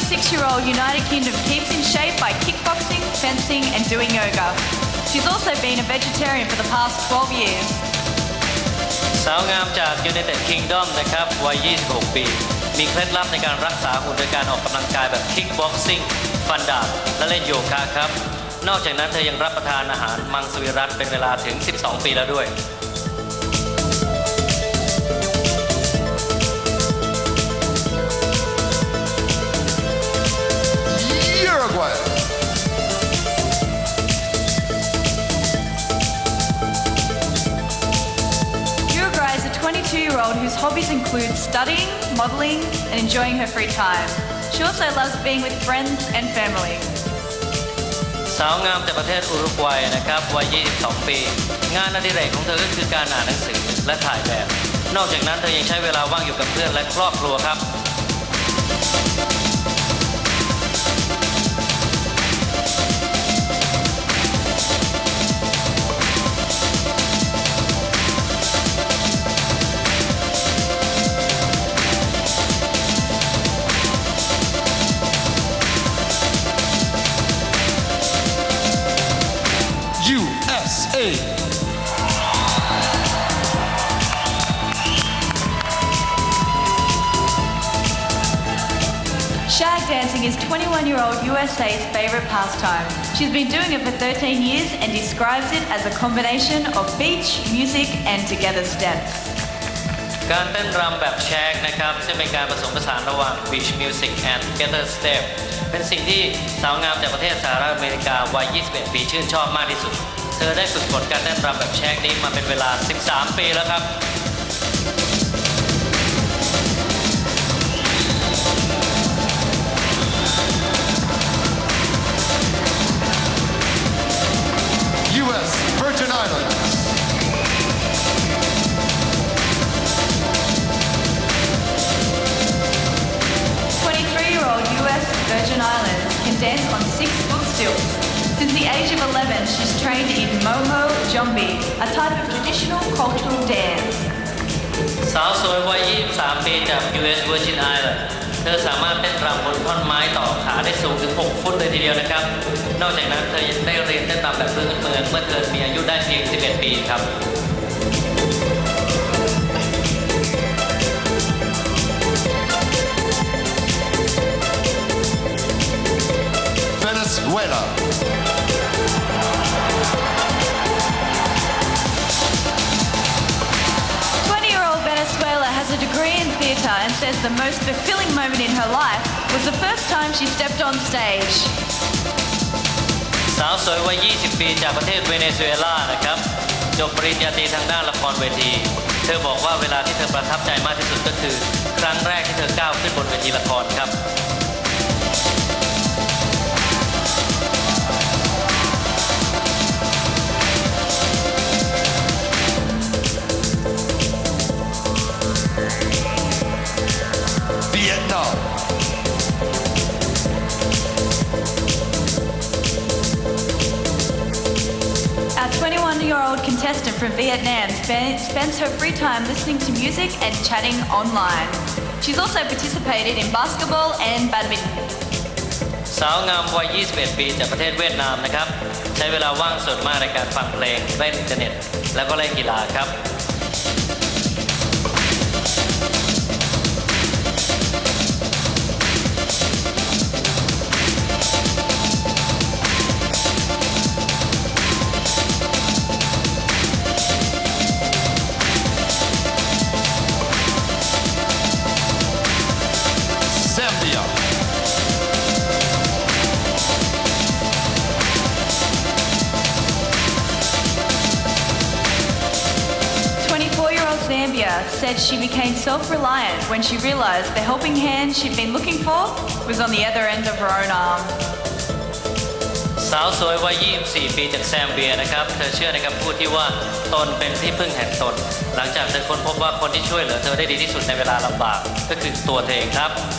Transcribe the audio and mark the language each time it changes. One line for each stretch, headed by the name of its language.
English: Year-old United Kingdom keeps in shape by kickboxing, fencing and doing yoga. She's also been a vegetarian for the past 12 years.
Thai: สาวงามจาก United Kingdom นะครับวัย 26 ปี มีเคล็ดลับในการรักษาหุ่นโดยการออกกำลังกายแบบ kickboxing ฟันดาบและเล่นโยคะครับ นอกจากนั้นเธอยังรับประทานอาหารมังสวิรัติเป็นเวลาถึง 12 ปีแล้วด้วย
English: Uruguay. Uruguay is a 22-year-old whose hobbies include studying, modeling and enjoying her free time. She also loves being with friends and family.
Thai: สาวงามจากประเทศอุรุกวัยนะครับวัย 22 ปี งานอดิเรกของเธอก็คือการอ่านหนังสือและถ่ายแบบ นอกจากนั้นเธอยังใช้เวลาว่างอยู่กับเพื่อนและครอบครัวครับ
English: USA. Shag dancing is 21-year-old USA's favorite pastime. She's been doing it for 13 years and describes it as a combination of beach, music and together steps.
Thai: การเต้นรำแบบแชกนะครับซึ่งเป็นการผสมผสานระหว่าง
English: Beach Music and Gather Step
Thai: เป็นสิ่งที่สาวงามจากประเทศสหรัฐอเมริกาวัย 21 ปีชื่นชอบมากที่สุดเธอได้ฝึกฝนการเต้นรำแบบแชกนี้มาเป็นเวลา 13 ปีแล้วครับ
English: U.S. Virgin Islands. US Virgin Islands can dance on 6 foot stilts. Since the age of 11, she's trained in Moho Jumbi, a type of traditional cultural dance.
Thai: สาวสวยวัย 23 ปีจาก US Virgin Islands เธอสามารถเต้นรำบนท่อนไม้ต่อขาได้สูงถึง 6 ฟุตเลยทีเดียวนะครับ นอกจากนั้นเธอยังได้เรียนเต้นรำแบบพื้นเมืองเมื่อเธอมีอายุได้เพียง 11 ปีครับ
English: Venezuela. Venezuela has a degree in theatre and says the most fulfilling moment in her life was the first time she stepped on stage.
Thai: สาวสวยวัย 20 ปีจากประเทศเวเนซุเอลานะครับจบปริญญาตรีทางด้านละครเวทีเธอบอกว่าเวลาที่เธอประทับใจมากที่สุดก็คือครั้งแรกที่เธอก้าวขึ้นบนเวทีละครครับ
English: Vietnam. Our 21-year-old contestant from Vietnam spends her free time listening to music and chatting online. She's also participated in basketball and badminton.
Thai: สาวงามวัย 21 ปีจากประเทศเวียดนามนะครับใช้เวลาว่างส่วนมากในการฟังเพลงเล่นอินเทอร์เน็ตแล้วก็เล่นกีฬาครับ
English: Zambia. Zambia said she became self-reliant when she realized the helping hand she'd been looking for was on the other end of her own arm.
Thai: สาวสวยวัย 24 ปีจากแซมเบียนะครับเธอเชื่อในคำพูดที่ว่าตนเป็นที่พึ่งแห่งตนหลังจากเธอค้นพบว่าคนที่ช่วยเหลือเธอได้ดีที่สุดในเวลาลำบากก็คือตัวเธอเองครับ